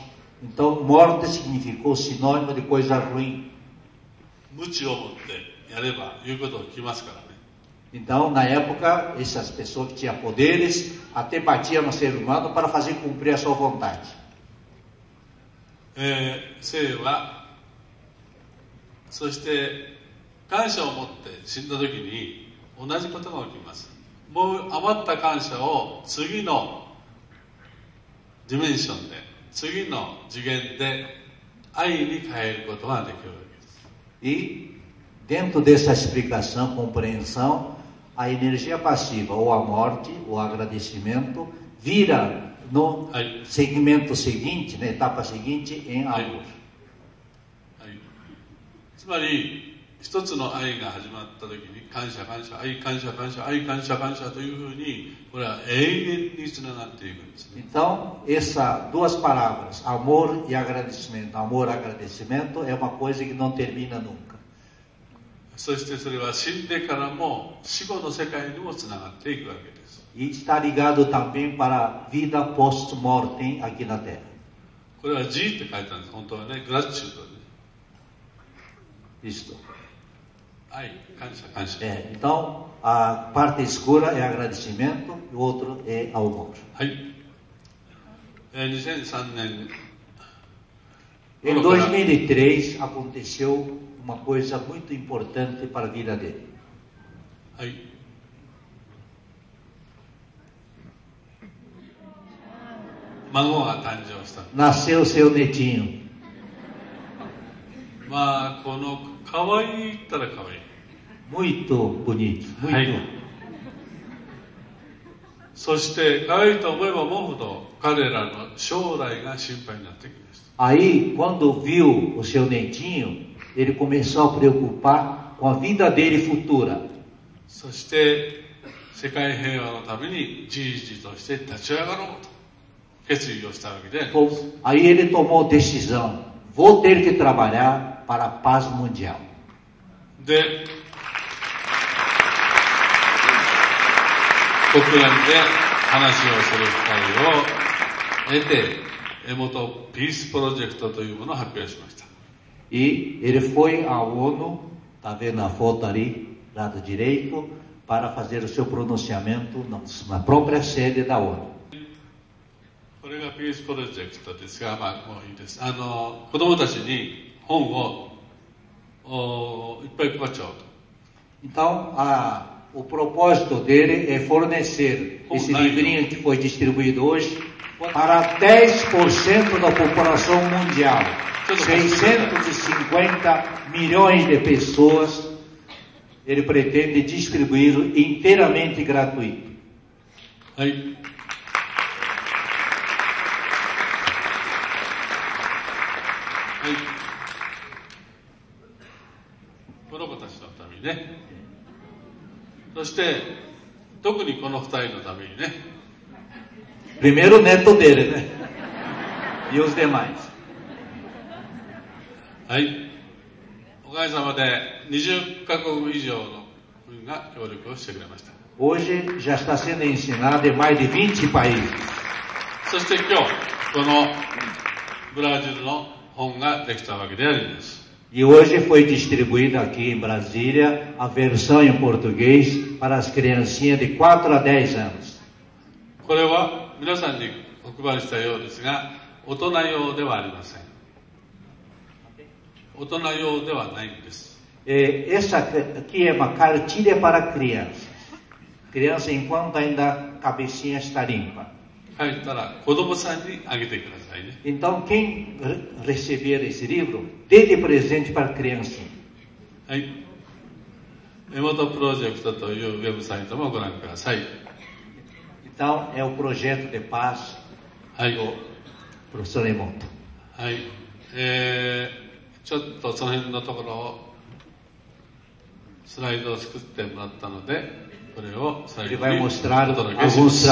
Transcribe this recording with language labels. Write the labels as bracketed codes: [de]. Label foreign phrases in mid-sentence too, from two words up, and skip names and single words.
[pt] Então morte significou sinônimo de coisa ruim. [ja] 無知を持ってやれば言うことを聞きますからね。 [pt] Então na época essas pessoas que tinham poderes até batiam no ser humano para fazer cumprir a sua vontade. [ja] 生はそして感謝を持って死んだ時に同じことが起きます。もう余った感謝を次のディメンションで次の次元で愛に変えることができるわけです。 [pt] E dentro dessa explicação, compreensão, a energia passiva ou a morte, o agradecimento, vira no segmento seguinte, na etapa seguinte, em amor. [ja] はい、つまり一つの愛が始まった時に感謝感謝愛感謝感謝愛感謝感謝というふうにこれは永遠につながっていくんですね。 [pt] Então, essas duas palavras, amor e agradecimento, amor e agradecimento, é uma coisa que não termina nunca. [ja] そしてそれは死んでからも死後の世界にもつながっていくわけです。 [pt] E está ligado também para a vida post-mortem aqui na Terra. [ja] これは G って書いてあるんです。本当はね、グラチュードで。 [pt] Isto. [ja] 愛、感謝、感謝。 [pt] Então, a parte escura é agradecimento e o outro é amor. [ja] はい。 2003年 [pt] Em 2003 aconteceu uma coisa muito importante para a vida dele. [ja] はい、孫が誕生した。 [pt] Nasceu seu netinho. [ja] まあこの可愛いったら可愛い。 [pt] Muito bonito, muito. [ja] はい。そして可愛いと思えば思うほど彼らの将来が心配になってきました。 [pt] Aí, quando viu o seu netinho, ele começou a preocupar com a vida dele futura. [ja] そして世界平和のためにじいじとして立ち上がろうと決意をしたわけで、 [pt] Aí ele tomou decisão: vou ter que trabalhar para a paz mundial. [ja] で国連で話をする機会を得て、江本ピースプロジェクトというものを発表しました。 [pt] E ele foi à ONU, está vendo a foto ali, lado direito, para fazer o seu pronunciamento na própria sede da ONU. [ja] これがピースプロジェクトですが、まあもういいです。子供たちに本をいっぱい配っちゃおうと。 [pt] Então, o propósito dele é fornecer esse livrinho que foi distribuído hoje para 10% da população mundial. 650 milhões de pessoas. Ele pretende distribuir inteiramente gratuito. [ja] はい。はい。この子たちのためにね。そして特にこの2人のためにね。 [pt] Primeiro o neto dele, né? E os demais. [ja] はい。おかげさまで20カ国以上の国が協力をしてくれました。 [pt] Hoje já está sendo ensinado em mais de 20 países. [ja] そして今日このブラジルの本ができたわけであります。 [pt] E hoje foi distribuída aqui em Brasília a versão em português para as criancinhas de 4 a 10 anos. [ja] これは皆さんにお配りしたようですが、大人用ではありません。大人用ではないんです。 [pt] Essa aqui é uma cartilha para crianças. Criança enquanto ainda a cabecinha está limpa. [ja] 書いたら子供さんにあげてくださいね。 [pt] Então quem receber esse livro, dê de presente para a criancinha. [ja] はい。江本プロジェクトというウェブサイトもご覧ください。 [pt] Então é o projeto de paz [ja] はい。 [pt] do professor Emoto. [ja] はい。ちょっとその辺のところをスライドを作ってもらったので、これを最 [pt] Ele [ja] 後 [pt] vai [ja] にお [pt] mostrar [ja] 届けしま [pt] alguns [ja] す。